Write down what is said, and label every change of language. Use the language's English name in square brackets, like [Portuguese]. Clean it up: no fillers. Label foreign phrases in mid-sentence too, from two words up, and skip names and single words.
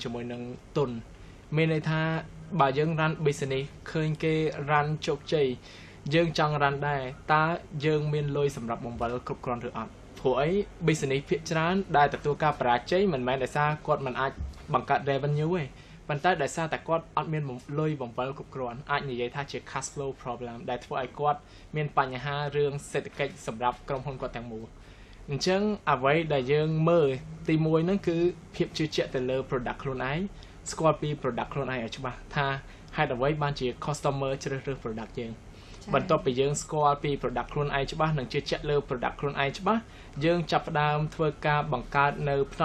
[Khmer] ជាមួយនឹងទុនមានន័យថាបើយើង [English] run business [Khmer] ឃើញគេ run ជោគជ័យយើងចង់ run ដែរតើយើងមានលុយសម្រាប់បង្វិលគ្រប់គ្រាន់ឬអត់ព្រោះអី business ភាគច្រើនដែលទទួលការបរាជ័យមិនមែនដោយសារគាត់មិនអាចបង្កើត revenue ទេប៉ុន្តែដោយសារតែគាត់អត់មានលុយបង្វិលគ្រប់គ្រាន់អាចនិយាយថាជា [English] cash flow problem [Khmer] ដែលធ្វើឲ្យគាត់មានបញ្ហារឿងសេដ្ឋកិច្ចសម្រាប់ ក្រុមហ៊ុនគាត់ទាំងមូលអញ្ចឹងអ្វីដែលយើងមើលទី1ហ្នឹងគឺភាពជឿជាក់ទៅលើ product ខ្លួនឯងស្គាល់ពី product ខ្លួនឯងឲ្យច្បាស់ថាហេតុអ្វីបានជា customer ជ្រើ សរើស product យើងបន្ទាប់ពីយើងស្គាល់ពី product ខ្លួនឯងច្បាស់និងជឿជាក់លើ product ខ្លួនឯងច្បាស់យើងចាប់ផ្ដើមធ្វើការបង្កើតនៅផ្ន